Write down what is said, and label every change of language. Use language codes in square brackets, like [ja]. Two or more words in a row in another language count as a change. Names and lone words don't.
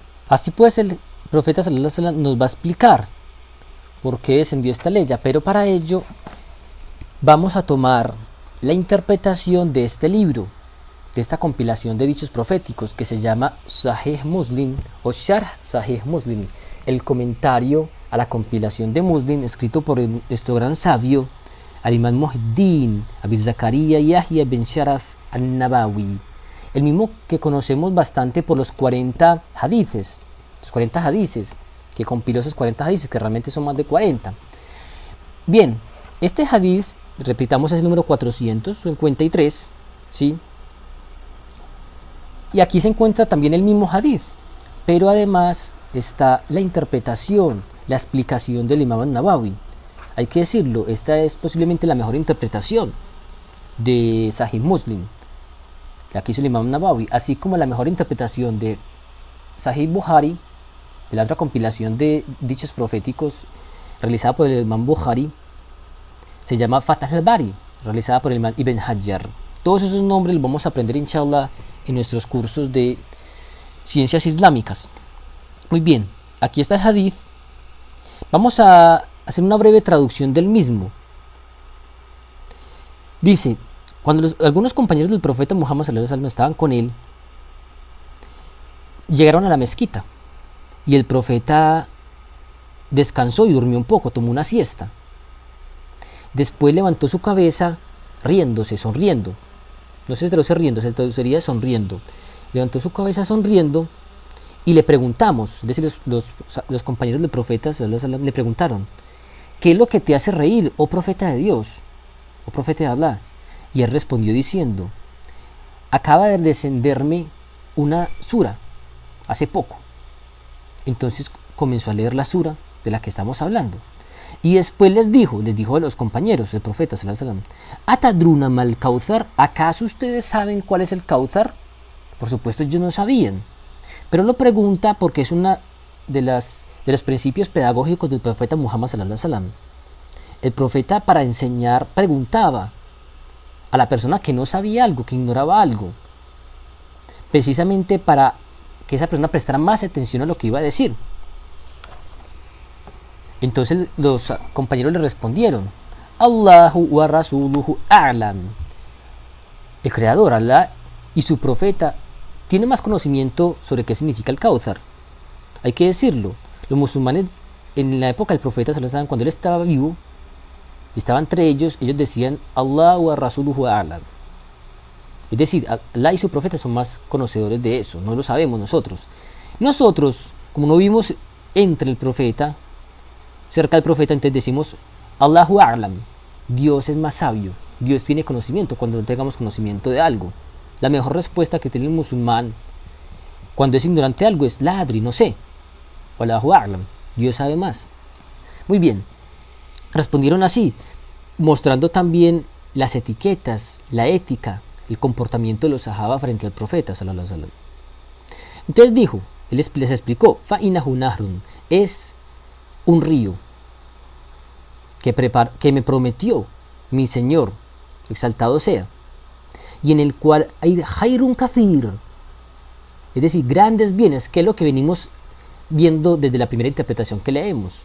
[es] Así pues, el profeta [ar] صلى الله عليه وسلم [es] nos va a explicar por qué descendió esta ley, pero para ello vamos a tomar la interpretación de este libro, de esta compilación de dichos proféticos que se llama Sahih Muslim o Sharh Sahih Muslim, el comentario a la compilación de Muslim, escrito por nuestro gran sabio al-Imam Muhyiddin Abi Zakaria Yahya bin Sharaf al-Nabawi, el mismo que conocemos bastante por los 40 hadices, que compiló esos 40 hadices, que realmente son más de 40. Bien, este hadiz, repitamos, es el número 453, ¿sí? Y aquí se encuentra también el mismo hadiz, pero además está la interpretación, la explicación del Imam al-Nawawi. Hay que decirlo, esta es posiblemente la mejor interpretación de Sahih Muslim, la que hizo el Imam al-Nawawi, así como la mejor interpretación de Sahih Bukhari, de la otra compilación de dichos proféticos realizada por el Imam Bukhari, se llama Fath al-Bari, realizada por el Imam Ibn Hajar. Todos esos nombres los vamos a aprender, inshallah, en nuestros cursos de ciencias islámicas. Muy bien, aquí está el hadith. Vamos a hacer una breve traducción del mismo. Dice: cuando algunos compañeros del profeta Muhammad [ar] صلى الله عليه وسلم [es] estaban con él, llegaron a la mezquita y el profeta descansó y durmió un poco, tomó una siesta. Después levantó su cabeza riéndose, sonriendo. No se traduce riendo, se traduciría sonriendo. Levantó su cabeza sonriendo y le preguntamos, es decir, los compañeros del profeta [ar] صلى الله عليه وسلم [es] le preguntaron: ¿qué es lo que te hace reír, oh profeta de Dios, oh profeta de Allah? Y él respondió diciendo: acaba de descenderme una sura hace poco. Entonces comenzó a leer la sura de la que estamos hablando. Y después les dijo a los compañeros del profeta [ar] صلى الله عليه وسلم: ¿أتدرون ما الكوثر? [es] ¿Acaso ustedes saben cuál es el Kauthar? Por supuesto ellos no sabían, pero lo pregunta porque es una de los principios pedagógicos del profeta Muhammad [ar] صلى الله عليه وسلم. [es] El profeta, para enseñar, preguntaba a la persona que no sabía algo, que ignoraba algo, precisamente para que esa persona prestara más atención a lo que iba a decir. Entonces los compañeros le respondieron: [ar] الله ورسوله أعلم. [es] El creador, Allah, y su profeta tienen más conocimiento sobre qué significa el Kauthar. Hay que decirlo, los musulmanes en la época del profeta, cuando él estaba vivo y estaba entre ellos decían [ar] الله ورسوله أعلم. [es] Es decir, Allah y su profeta son más conocedores de eso, no lo sabemos nosotros. Nosotros, como no vivimos entre el profeta, cerca del profeta, entonces decimos [ar] الله أعلم, [es] Dios es más sabio, Dios tiene conocimiento cuando no tengamos conocimiento de algo. La mejor respuesta que tiene el musulmán cuando es ignorante de algo es [ar] لا أدري, [es] no sé. [ar] الله أعلم, [es] Dios sabe más. Muy bien, respondieron así, mostrando también las etiquetas, la ética, el comportamiento de los sahaba frente al profeta [ar] صلى الله عليه وسلم. [es] Entonces dijo, él les explicó: [ar] فإنه نهر, [es] es un río que me prometió mi Señor, exaltado sea, y en el cual hay [ar] خير كثير, [es] es decir, grandes bienes, que es lo que venimos viendo desde la primera interpretación que leímos.